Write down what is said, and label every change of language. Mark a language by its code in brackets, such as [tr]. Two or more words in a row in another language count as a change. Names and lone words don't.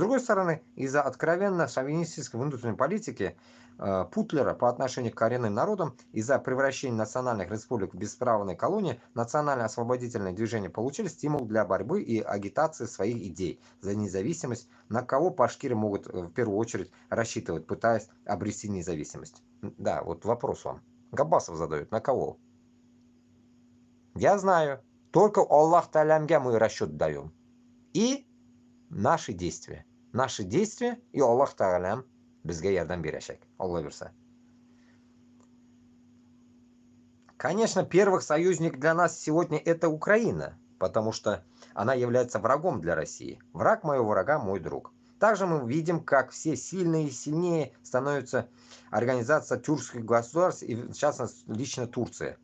[ru] С другой стороны, из-за откровенно шовинистической внутренней политики Путлера по отношению к коренным народам из-за превращения национальных республик в бесправные колонии, национально-освободительные движения получили стимул для борьбы и агитации своих идей за независимость, на кого башкиры могут в первую очередь рассчитывать, пытаясь обрести независимость. Да, вот вопрос вам. Габбасов задают, на кого? Я знаю, только Аллах Талямге мы расчет даем. И наши действия. Наши действия и [ba] Аллах Таалям безге ярдам берешек. Аллах верса. [ru] Конечно, первый союзник для нас сегодня это Украина, потому что она является врагом для России. Враг моего врага, мой друг. Также мы видим, как все сильнее и сильнее становится организация тюркских государств, и в частности лично Турция.